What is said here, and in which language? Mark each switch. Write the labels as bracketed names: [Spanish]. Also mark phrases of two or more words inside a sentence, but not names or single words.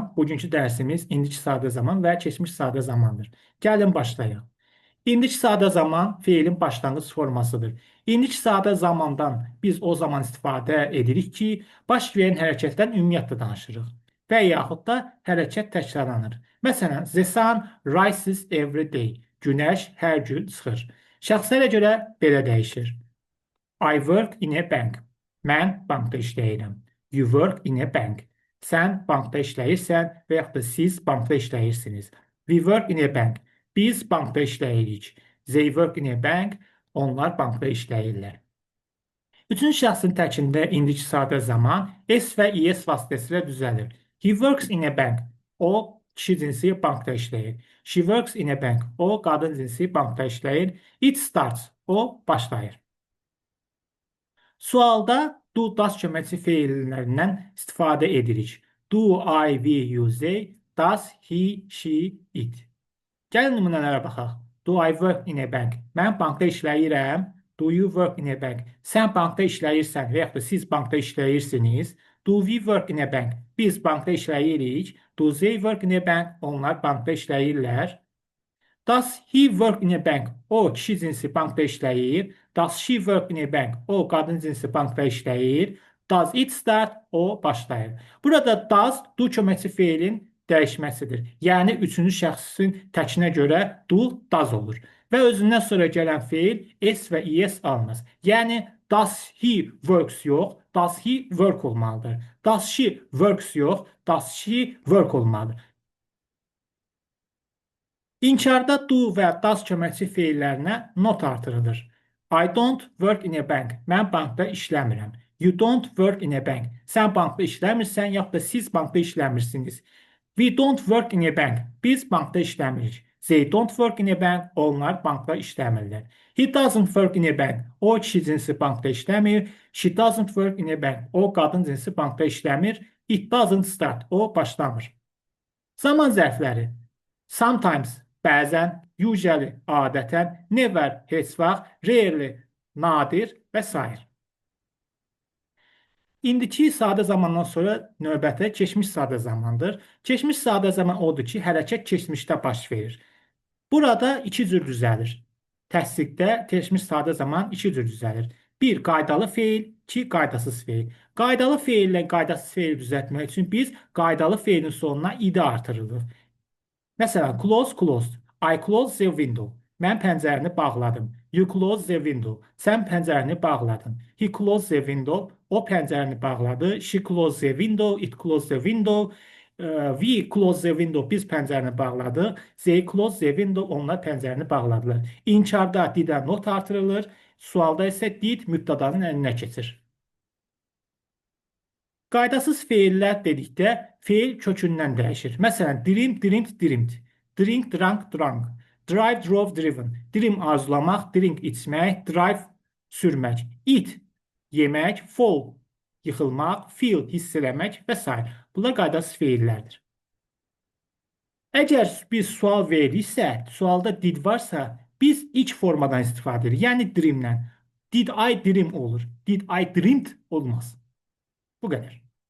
[Azerbaijani] Bugünkü dərsimiz indiki sadə zaman və keçmiş sadə zamandır. Gəlin başlayaq. İndiki sadə zaman feilin başlanğıc formasıdır. İndiki sadə zamandan biz o zaman istifadə edirik ki, baş verən hərəkətdən ümumiyyətlə danışırıq və yaxud da hərəkət təkrarlanır. Məsələn, [English] the sun rises every day. [Azerbaijani] Günəş hər gün çıxır. Şəxslərə görə belə dəyişir. [English] I work in a bank. [Azerbaijani] Mən bankda işləyirəm. [English] You work in a bank. [Azerbaijani] Sən bankda işləyirsən və yaxud da siz bankda işləyirsiniz. [English] We work in a bank. [Azerbaijani] Biz bankda işləyirik. [English] They work in a bank. [Azerbaijani] Onlar bankda işləyirlər. Üçüncü şəxsin təkində indiki sadə zaman S və ES vasitəsilə düzəlir. [English] He works in a bank. [Azerbaijani] O kişi cinsi bankda işləyir. [English] She works in a bank. [Azerbaijani] O qadın cinsi bankda işləyir. [English] It starts. [Azerbaijani] O başlayır. Sualda do, does köməkçi feillərindən istifadə edirik. [English] Do, I, we, you, they, does, he, she, it. [Azerbaijani] Gəlin nümunələrə baxaq. [English] Do I work in a bank? [Azerbaijani] Mən bankda işləyirəm. [English] Do you work in a bank? [Azerbaijani] Sən bankda işləyirsən və yaxud da siz bankda işləyirsiniz. [English] Do we work in a bank? [Azerbaijani] Biz bankda işləyirik. [English] Do they work in a bank? [Azerbaijani] Onlar bankda işləyirlər. [English] Does he work in a bank? [Azerbaijani] O kişi cinsi bankda işləyir. [English] Does she work in a bank? [Azerbaijani] O qadın cinsi bankda işləyir. [English] Does it start? [Azerbaijani] O başlayır. Burada does, do köməkçi feilin dəyişməsidir. Yəni, üçüncü şəxsin təkinə görə do, does olur. Və özündən sonra gələn feil s və es almaz. Yəni, [English] does he works yox, does he work olmalıdır. Does she works yox, does she work olmalıdır. [Azerbaijani] İnkarda do və does köməkçi feillərinə not artırılır. [English] I don't work in a bank. [Azerbaijani] Mən bankda işləmirəm. [English] You don't work in a bank. [Azerbaijani] Sən bankda işləmirsən, yaxud da siz bankda işləmirsiniz. [English] We don't work in a bank. [Azerbaijani] Biz bankda işləmirik. [English] They don't work in a bank. [Azerbaijani] Onlar bankda işləmirlər. [English] He doesn't work in a bank. [Azerbaijani] O kişi cinsi bankda işləmir. [English] She doesn't work in a bank. [Azerbaijani] O qadın cinsi bankda işləmir. [English] It doesn't start. [Azerbaijani] O başlamır. Zaman zərfləri. Sometimes, bəzən, usually, adətən, never, heç vaxt, rarely, nadir və s. İndiki sadə zamandan sonra növbəti keçmiş sadə zamandır. Keçmiş sadə zaman odur ki, hərəkət keçmişdə baş verir. Burada iki cür düzəlir. Təsdiqdə keçmiş sadə zaman iki cür düzəlir. Bir, qaydalı feil, iki, qaydasız feil. Qaydalı feillə qaydasız feil düzəltmək üçün biz qaydalı feilin sonuna id artırırıq. Məsələn, [English] close, closed. I close the window. [Azerbaijani] Mən pəncərəni bağladım. [English] You close the window. [Azerbaijani] Sən pəncərəni bağladın. [English] He closed the window. [Azerbaijani] O pəncərəni bağladı. [English] She closed the window. It closed the window. We closed the window. [Azerbaijani] Biz pəncərəni bağladıq. [English] They closed the window. [Azerbaijani] Onlar pəncərəni bağladılar. İnkarda didə not artırılır. Sualda isə did mübtədanın əlinə keçir. Qaydasız feillər dedikdə feil kökündən dəyişir. Məsələn, [English] dream, dreamed, dreamed. Drink, drank, drank. Drive, drove, driven. [Azerbaijani] Dream arzulamaq, drink içmək, drive sürmək. Eat yemək, fall yıxılmaq, feel hiss eləmək və s. Bunlar qaydasız feillərdir. Əgər biz sual veririksə, sualda did varsa, biz ilk formadan istifadə edirik. Yəni dreamdən. [English] Did I dream olur. Did I dreamed [Azerbaijani] olmaz. Bu qədər.